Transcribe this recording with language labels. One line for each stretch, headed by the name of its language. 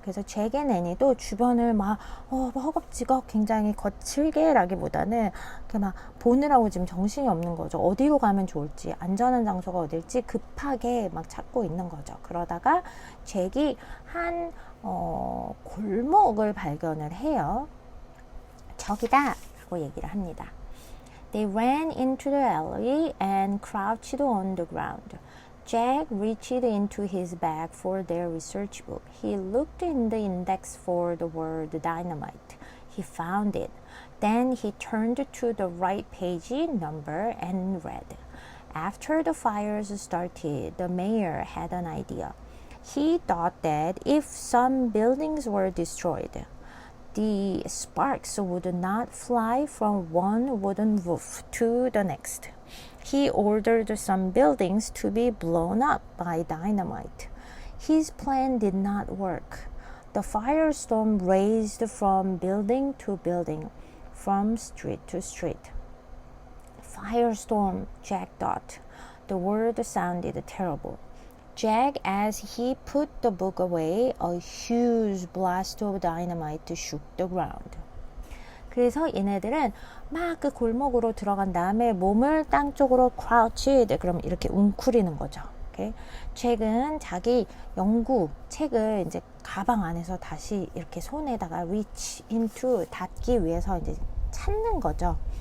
Korean: 그래서 잭 앤 애니도 주변을 막 허겁지겁 굉장히 거칠게라기보다는 이렇게 막 보느라고 지금 정신이 없는 거죠. 어디로 가면 좋을지, 안전한 장소가 어딜지 급하게 막 찾고 있는 거죠. 그러다가 잭이 한 골목을 발견을 해요. 저기다 라고 얘기를 합니다.
English: They ran into the alley and crouched on the ground. Jack reached into his bag for their research book. He looked in the index for the word dynamite. He found it. Then he turned to the right page number and read. After the fires started, the mayor had an idea. He thought that if some buildings were destroyed, the sparks would not fly from one wooden roof to the next. He ordered some buildings to be blown up by dynamite. His plan did not work. The firestorm raged from building to building, from street to street. Firestorm, Jack thought. The word sounded terrible. Jack, as he put the book away, a huge blast of dynamite shook the ground.
Korean: 그래서 얘네들은 막 그 골목으로 들어간 다음에 몸을 땅 쪽으로 crouched, 그럼 이렇게 웅크리는 거죠. 오케이? 잭은 자기 연구 책을 이제 가방 안에서 다시 이렇게 손에다가 reach into 닿기 위해서 이제 찾는 거죠.